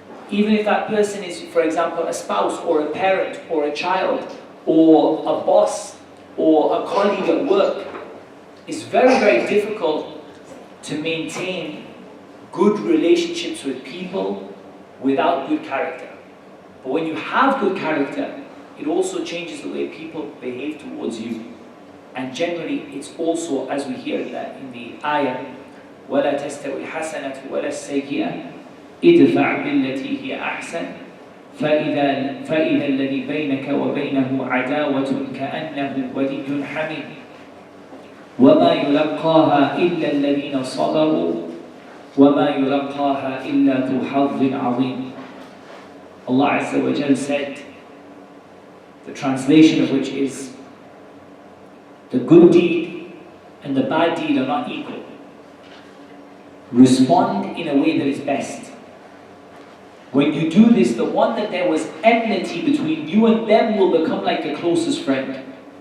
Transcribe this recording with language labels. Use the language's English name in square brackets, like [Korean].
[English] Even if that person is, for example, a spouse or a parent or a child or a boss or a colleague at work. It's very, very difficult to maintain good relationships with people without good character. But when you have good character, it also changes the way people behave towards you. And generally, it's also, as we hear that in the ayah, [Arabic] وَلَا تَسْتَوِي الْحَسَنَةُ وَلَا السَّيِّئَةُ ادْفَعْ بِالَّتِي هِيَ أَحْسَنُ فَإِذَا الَّذِي بَيْنَكَ وَبَيْنَهُ عَدَاوَةٌ كَأَنَّهُ وَلِيٌّ حَمِيمٌ وَمَا يُلَقَّاهَا إِلَّا الَّذِينَ صَبَرُوا وَمَا يُلَقَّاهَا إِلَّا ذُو حَظٍّ عَظِيمٍ. [English] Allah Azza wa Jal said, the translation of which is, the good deed and the bad deed are not equal. Respond in a way that is best. When you do this, the one that there was enmity between you and them will become like the closest friend.